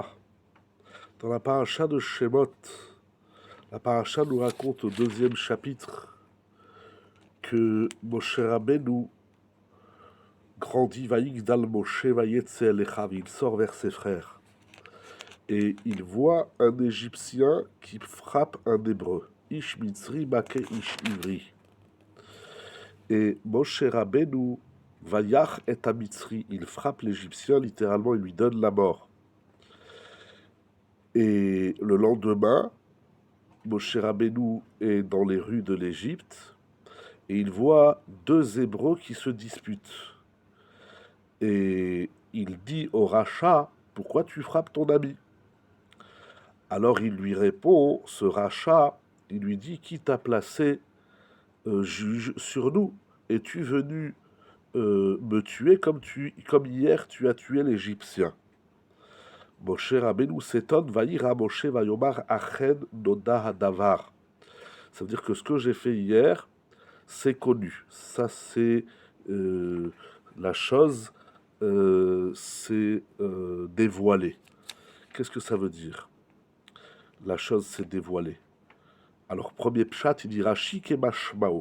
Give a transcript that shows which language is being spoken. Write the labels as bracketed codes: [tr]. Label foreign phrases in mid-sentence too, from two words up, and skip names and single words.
[fr] Dans la paracha de Shemot, la paracha nous raconte au deuxième chapitre que Moshe Rabbeinu grandit, [he] ויגדל משה ויצא אליו, [fr] il sort vers ses frères. Et il voit un Égyptien qui frappe un Hébreu. [he] איש מצרי מכה איש עברי. Et Moshe Rabbeinu ויך את מצרי, [fr] il frappe l'Égyptien, littéralement il lui donne la mort. Et le lendemain, Moshe Rabbeinu est dans les rues de l'Égypte et il voit deux Hébreux qui se disputent. Et il dit au rachat, pourquoi tu frappes ton ami? Alors il lui répond, ce rachat, il lui dit, qui t'a placé juge sur nous? Es-tu venu me tuer comme hier tu as tué l'Égyptien? [he] Moshe Rabbeinu s'étonne, וירא משה ויאמר אכן נודע הדבר. [fr] Ça veut dire que ce que j'ai fait hier, c'est connu. Ça, c'est la chose, c'est dévoilé. Qu'est-ce que ça veut dire? La chose, c'est dévoilé. Alors, premier pshat, il dit Rashi Kemashmao.